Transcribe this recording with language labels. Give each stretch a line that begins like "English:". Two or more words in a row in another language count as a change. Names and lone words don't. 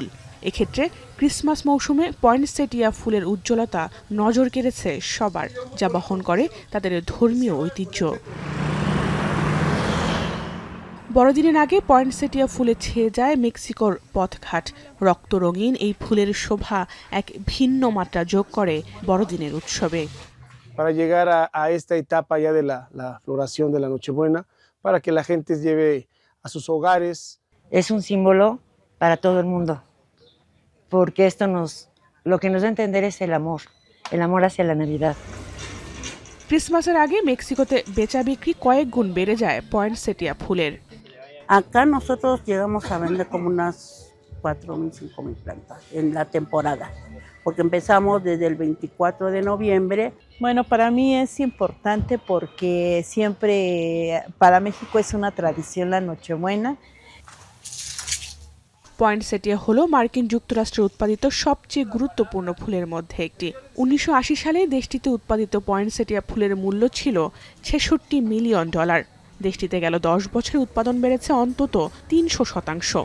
Bangla: এক্ষেত্রে ক্রিসমাস মৌসুমে পয়েন্টসেটিয়া ফুলের উজ্জ্বলতা নজর কেড়েছে সবার, যা বহন করে তাদের ধর্মীয় ঐতিহ্য। বড়দিনের আগে পয়েন্টসেটিয়া ফুলে ছেয়ে যায় মেক্সিকোর পথঘাট। রক্তরঙিন এই ফুলের শোভা এক ভিন্ন মাত্রা যোগ করে বড়দিনের উৎসবে।
Spanish: Para llegar a esta etapa ya de la floración de la Nochebuena, para que la gente lleve a sus hogares. Es un símbolo para todo el mundo, porque lo que nos da a entender es el amor hacia la Navidad.
Bangla: ক্রিসমাসের আগে মেক্সিকোতে বেচা বিক্রি কয়েক গুণ বেড়ে যায় পয়েন্টসেটিয়া ফুলের।
Spanish: Acá nosotros llegamos a vender como unas 4,000, 5,000 plantas en la temporada, porque empezamos desde el 24 de noviembre. Bueno, para mí es importante porque siempre para México es una tradición la Nochebuena.
Bangla: পয়েন্টসেটিয়া হলো মার্কিন যুক্তরাষ্ট্রে উৎপাদিত সবচেয়ে গুরুত্বপূর্ণ ফুলের মধ্যে একটি। 1980 সালে দেশটিতে উৎপাদিত পয়েন্টসেটিয়া ফুলের মূল্য ছিল $66 মিলিয়ন। দেশটিতে গেল 10 বছরে উৎপাদন বেড়েছে অন্তত 300%।